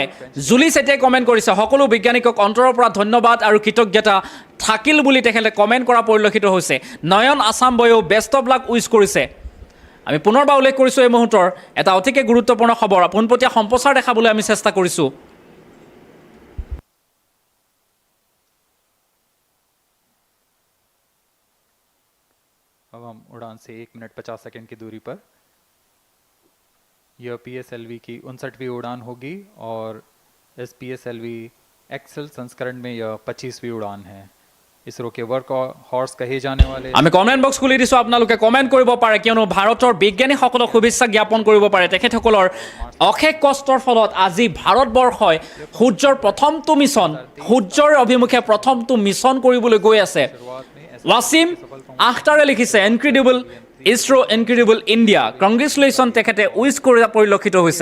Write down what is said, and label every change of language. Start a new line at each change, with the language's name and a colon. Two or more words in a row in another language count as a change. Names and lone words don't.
Assamese: জুলি চেতিয়াই কমেণ্ট কৰিছে, সকলো বিজ্ঞানীকক অন্তৰৰ পৰা ধন্যবাদ আৰু কৃতজ্ঞতা থাকিল বুলি তেখেতে কমেণ্ট কৰা পৰিলক্ষিত হৈছে। নয়ন আছাম বয়েও
English: best of luck
Assamese: উইচ কৰিছে। আমি পুনৰবাৰ উল্লেখ কৰিছোঁ, এই মুহূৰ্তৰ এটা অতিকে গুৰুত্বপূৰ্ণ খবৰ, পোনপটীয়া সম্প্ৰচাৰ দেখাবলৈ আমি চেষ্টা কৰিছোঁ।
Hindi: अब हम उड़ान से 1 मिनट 50 सेकंड की दूरी पर, यह PSLV की 59वीं उड़ान होगी और इस PSLV एक्सेल संस्करण में यह 25वीं उड़ान है। इसरो के वर्क हॉर्स कहे जाने वाले
Assamese: আমি কমেণ্ট বক্স খুলি দিছোঁ, আপোনালোকে কমেণ্ট কৰিব পাৰে, কিয়নো ভাৰতৰ বিজ্ঞানীসকলক শুভেচ্ছা জ্ঞাপন কৰিব পাৰে। তেখেতসকলৰ অশেষ কষ্টৰ ফলত আজি ভাৰতবৰ্ষই সূৰ্যৰ প্ৰথমটো মিছন, সূৰ্যৰ অভিমুখে প্ৰথমটো মিছন কৰিবলৈ গৈ আছে। ৱাছিম আখতাৰে লিখিছে,
English: incredible ISRO, incredible India, congratulation
Assamese: তেখেতে উইচ কৰা পৰিলক্ষিত হৈছে।